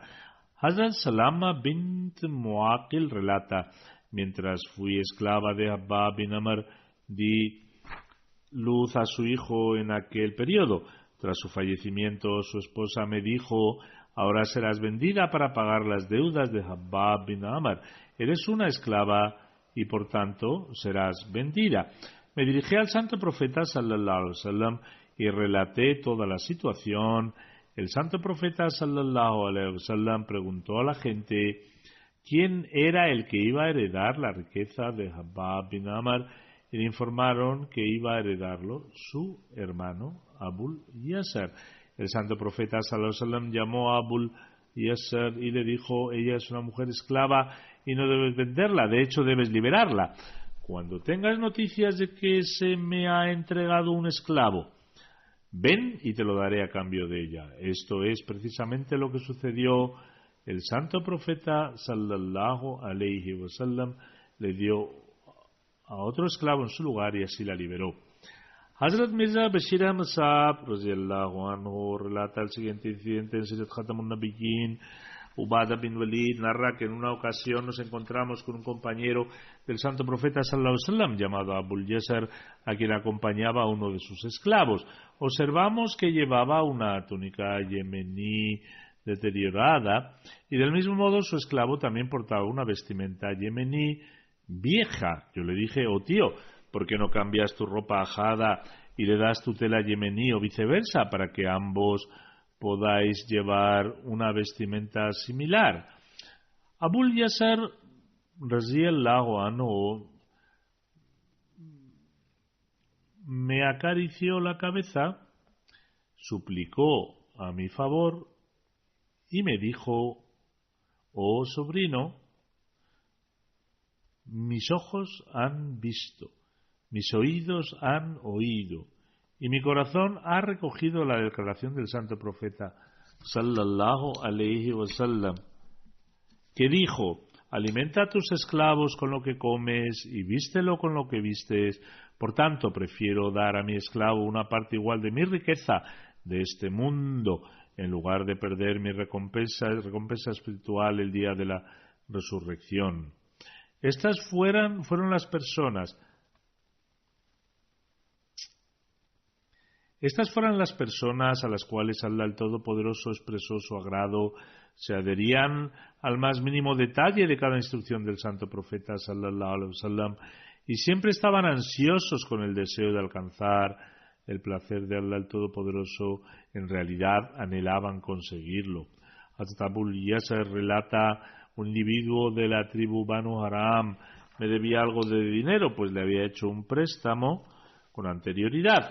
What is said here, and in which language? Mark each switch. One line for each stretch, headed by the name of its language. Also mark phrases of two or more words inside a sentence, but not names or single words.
Spanish: Hazrat Salama bint Muaqil relata: mientras fui esclava de Habab bin Amr, di luz a su hijo en aquel periodo. Tras su fallecimiento, su esposa me dijo: ahora serás vendida para pagar las deudas de Habab bin Amr. Eres una esclava y por tanto serás vendida. Me dirigí al santo profeta
Arabic: صلى الله عليه وسلم
Spanish: y relaté toda la situación. El santo profeta
Arabic: صلى الله عليه وسلم
Spanish: preguntó a la gente quién era el que iba a heredar la riqueza de Habab bin Amr, y le informaron que iba a heredarlo su hermano Abul Yasr. El santo profeta
Arabic: صلى الله عليه وسلم
Spanish: llamó a Abul Yasr y le dijo: ella es una mujer esclava y no debes venderla, de hecho debes liberarla. Cuando tengas noticias de que se me ha entregado un esclavo, ven y te lo daré a cambio de ella. Esto es precisamente lo que sucedió. El santo profeta
Arabic: صلى الله عليه وسلم
Spanish: le dio a otro esclavo en su lugar y así la liberó. Hazrat Mirza Bashir Ahmad Saab
Arabic: رضي الله عنه
Spanish: relata el siguiente incidente en Sirat Khatamun Nabiyyin. Ubadah bin Walid narra que en una ocasión nos encontramos con un compañero del santo profeta
Arabic: صلى الله عليه وسلم
Spanish: llamado Abul Yasar, a quien acompañaba a uno de sus esclavos. Observamos que llevaba una túnica yemení deteriorada y del mismo modo su esclavo también portaba una vestimenta yemení vieja. Yo le dije: oh tío, ¿por qué no cambias tu ropa ajada y le das tu tela yemení o viceversa para que ambos podáis llevar una vestimenta similar? Abul Yasar
Arabic: رضي الله عنه
Spanish: me acarició la cabeza, suplicó a mi favor y me dijo: oh sobrino, mis ojos han visto, mis oídos han oído y mi corazón ha recogido la declaración del santo profeta
Arabic: صلى الله عليه وسلم,
Spanish: que dijo: alimenta a tus esclavos con lo que comes y vístelo con lo que vistes. Por tanto, prefiero dar a mi esclavo una parte igual de mi riqueza de este mundo, en lugar de perder mi recompensa espiritual el día de la resurrección. Estas fueron las personas a las cuales Allah el Todopoderoso expresó su agrado, se adherían al más mínimo detalle de cada instrucción del santo profeta
Arabic: صلى الله عليه وسلم
Spanish: y siempre estaban ansiosos con el deseo de alcanzar el placer de Allah el Todopoderoso. En realidad anhelaban conseguirlo. Hazrat Abul Yasar relata: un individuo de la tribu Banu Haram me debía algo de dinero, pues le había hecho un préstamo con anterioridad.